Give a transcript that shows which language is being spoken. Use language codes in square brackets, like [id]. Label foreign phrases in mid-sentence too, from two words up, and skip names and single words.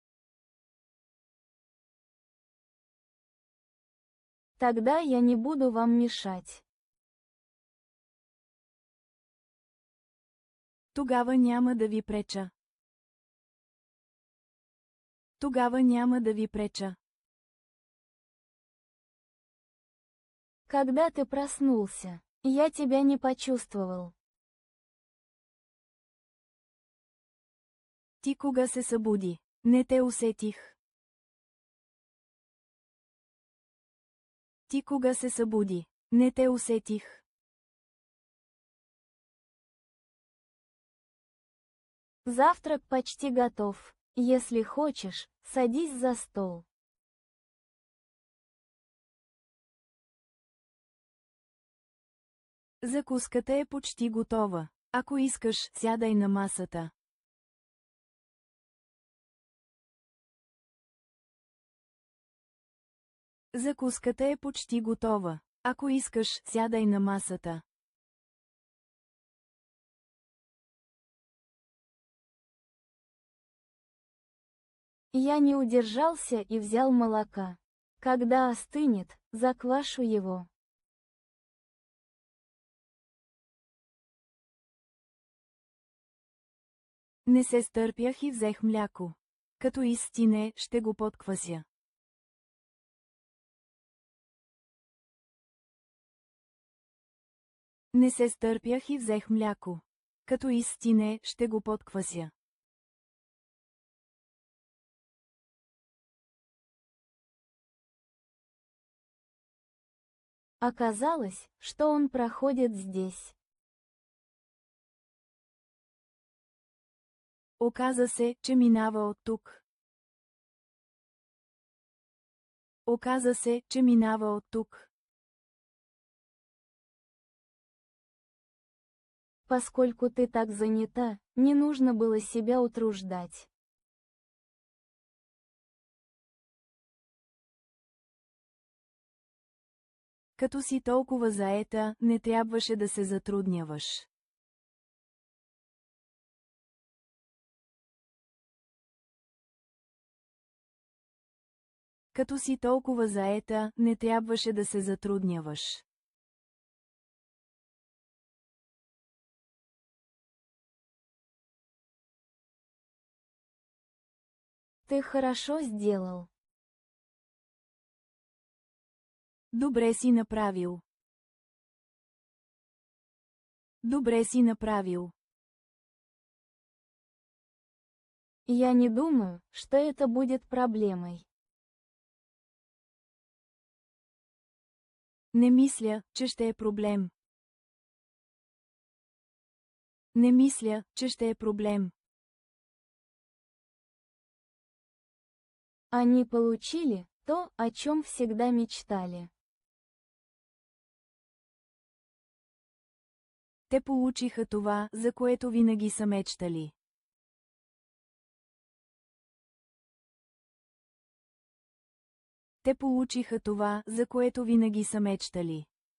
[ru] Тогда я не буду вам мешать. [bg] Тогава няма да ви преча. Тогава няма да ви преча. [ru] Когда ты проснулся, я тебя не почувствовал. [bg] Ти кога се събуди? Не те усетих. Ти кога се събуди? Не те усетих. [ru] Завтрак почти готов. Если хочешь, садись за стол. [bg] Закуската е почти готова. Ако искаш, сядай на масата. Закуската е почти готова. Ако искаш, сядай на масата. [ru] Я не удержался и взял молока. Когда остынет, заквашу его. [bg] Не се стърпях и взех мляко. Като изстине, ще го подквася. Не се стърпях и взех мляко. Като изстине, ще го подквася. [ru] Оказалось, что он проходит здесь. [bg] Оказа се, че минава от тук. Оказа се, че минава от тук. [ru] Поскольку ты так занята, не нужно было себя утруждать. [bg] Като си толкова заета, не трябваше да се затрудняваш. Като си толкова заета, не трябваше да се затрудняваш. [ru] Ты хорошо сделал. [bg] Добре си направил. Добре си направил. [ru] Я не думаю, что это будет проблемой. [bg] Не мисля, че ще е проблем. Не мисля, че ще е проблем. [ru] Они получили то, о чем всегда мечтали. [bg] Те получиха това, за което винаги са мечтали. Те получиха това, за което винаги са мечтали.